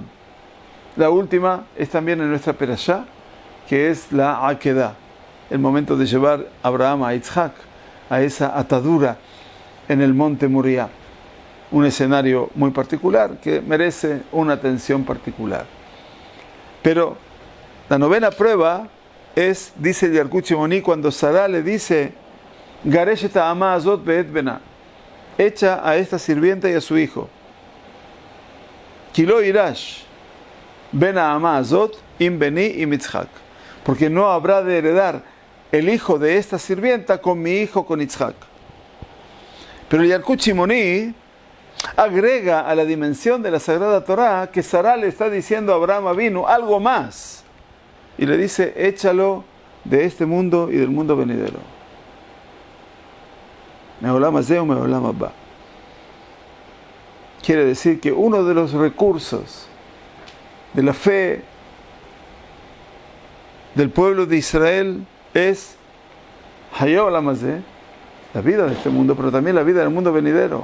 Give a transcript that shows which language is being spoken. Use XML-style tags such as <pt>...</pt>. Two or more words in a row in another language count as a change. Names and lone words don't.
<es>La última es también en nuestra Perashá, que es la Akedah, el momento de llevar a Abraham a Itzhak, a esa atadura en el monte Moriah. Un escenario muy particular que merece una atención particular. Pero la 9ª prueba dice el Yalkut Shimoni, cuando Sará le dice,</es> <he>גרש את האמה הזאת ואת בנה,</he> <es>echa a esta sirvienta y a su hijo.</es> <he>כי לא יירש בן האמה הזאת עם בני עם יצחק,</he> <es>porque no habrá de heredar el hijo de esta sirvienta con mi hijo, con Itzhak. Pero el Yalkut Shimoni agrega a la dimensión de la Sagrada Torá que Sará le está diciendo a Abraham Avinu algo más. Y le dice, échalo de este mundo y del mundo venidero.</es> <he>מעולם הזה ומעולם הבא.</he> <es>Quiere decir que uno de los recursos de la fe del pueblo de Israel es</es> <he>חיי עולם הזה,</he> <es>la vida de este mundo, pero también la vida del mundo venidero.</es>